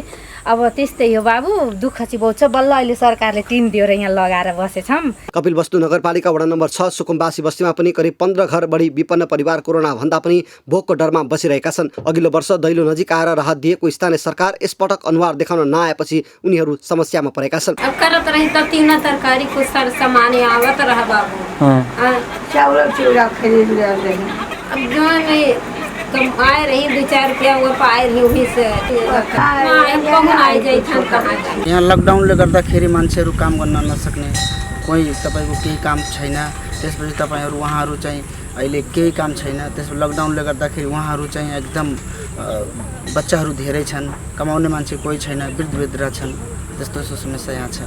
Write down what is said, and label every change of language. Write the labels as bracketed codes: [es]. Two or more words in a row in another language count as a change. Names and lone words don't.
[ne] अब त्यस्तै हो बाबु, दुःख चाहिँ बहुत छ। बल्ल अहिले सरकारले 3 दिएर यहाँ लगाएर बसेछौँ। कपिलवस्तु नगरपालिका वडा नम्बर 6 सुकुम्बासी बस्तीमा पनि करिब 15 घर बढी विपन्न परिवार कोरोना भन्दा पनि भोकको डरमा बसिरहेका छन्। अघिल्लो वर्ष दैलो नजिक आएर राहत दिएको स्थानीय सरकार यसपटक अनुहार देखाउन नआएपछि उनीहरू समस्यामा परेका छन्। [awa] अब करत रही त 3 तरकारी को सर सामान आवत रहा बाबू। चावल चिवड़ा खरीद ले अब जो में कम आए रही 2-4 रुपया वो पाए रही वही से कम आए जाए था कहाँ जाए। [ne] यहाँ लकडाउनले गर्दाखेरि मान्छेहरू काम गर्न नसक्ने, कोही तपाईँको केही काम छैन। त्यसपछि तपाईँहरू उहाँहरू चाहिँ अहिले केही काम छैन। त्यसपछि लकडाउनले गर्दाखेरि उहाँहरू चाहिँ एकदम बच्चाहरू धेरै छन्, कमाउने मान्छे कोही छैन, वृद्ध छन्। त्यस्तो समस्या यहाँ छ।